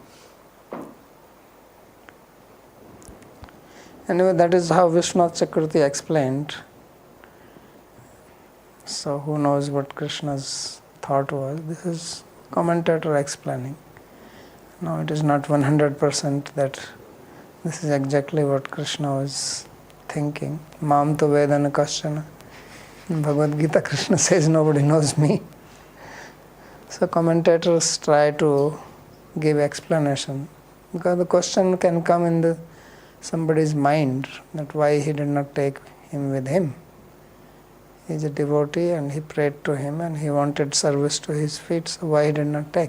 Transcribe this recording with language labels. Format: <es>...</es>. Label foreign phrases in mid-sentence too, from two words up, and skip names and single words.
<en>Anyway, that is how Vishwanath Chakravarti explained. So who knows what Krishna's thought was? This is commentator explaining. No, it is not 100% that this is exactly what Krishna was thinking.</en> <sa>Mam tu vedana kasyana.</sa> <en>In Bhagavad Gita, Krishna says nobody knows me. So commentators try to give explanation, because the question can come in somebody's mind that why he did not take him with him. He is a devotee and he prayed to him and he wanted service to his feet, so why he did not take?</en>